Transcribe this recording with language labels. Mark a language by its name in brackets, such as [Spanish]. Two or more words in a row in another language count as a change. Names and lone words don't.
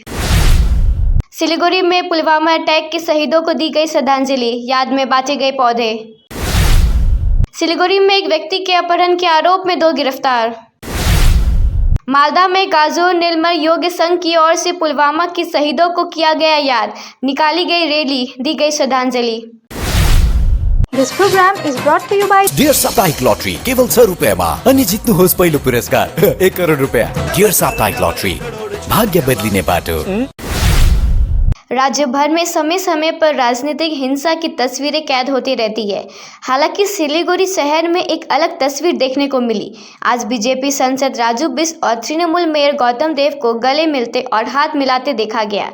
[Hindi] सिलीगुड़ी में पुलवामा अटैक के शहीदों को दी गई श्रद्धांजलि, याद में बांटे गए पौधे। सिलीगुड़ी में एक व्यक्ति के अपहरण के आरोप में 2 गिरफ्तार। मालदा में गाजोर नीलमर योग संघ की ओर से पुलवामा के शहीदों को किया गया याद, निकाली गई रैली, दी गई श्रद्धांजलि। [English] This program is brought to you by [Nepali] डियर साप्ताहिक लॉटरी केवल 100 रुपैयाँमा अनि जित्नुहोस् पहिलो पुरस्कार 1 करोड रुपैयाँ। डियर साप्ताहिक लॉटरी, भाग्य बदलिने बाटो। [Hindi] राज्य भर में समय समय पर राजनीतिक हिंसा की तस्वीरें कैद होती रहती है। हालांकि सिलीगुड़ी शहर में एक अलग तस्वीर देखने को मिली। आज बीजेपी सांसद राजू बिष्ट और तृणमूल मेयर गौतम देव को गले मिलते और हाथ मिलाते देखा गया।